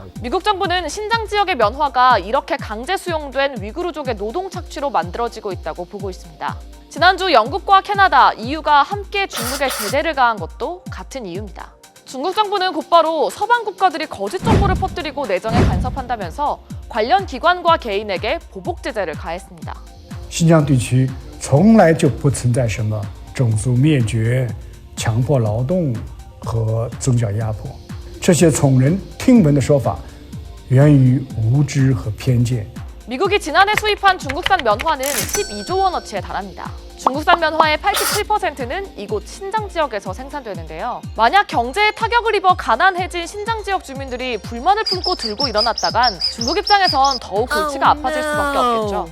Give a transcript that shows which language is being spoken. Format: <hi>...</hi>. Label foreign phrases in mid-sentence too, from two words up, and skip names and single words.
<ko>미국 정부는 신장 지역의 면화가 이렇게 강제 수용된 위구르족의 노동 착취로 만들어지고 있다고 보고 있습니다. 지난주 영국과 캐나다, EU가 함께 중국에 제재를 가한 것도 같은 이유입니다. 중국 정부는 곧바로 서방 국가들이 거짓 정보를 퍼뜨리고 내정에 간섭한다면서 관련 기관과 개인에게 보복 제재를 가했습니다.</ko> <zh>新疆地区从来就不存在什么种族灭绝、强迫劳动和宗教压迫，这些耸人听闻的说法源于无知和偏见。</zh> <ko>미국이 지난해 수입한 중국산 면화는 12조 원어치에 달합니다. 중국산 면화의 87%는 이곳 신장 지역에서 생산되는데요. 만약 경제에 타격을 입어 가난해진 신장 지역 주민들이 불만을 품고 들고 일어났다간 중국 입장에선 더욱 골치가 아파질 수밖에 없겠죠.</ko>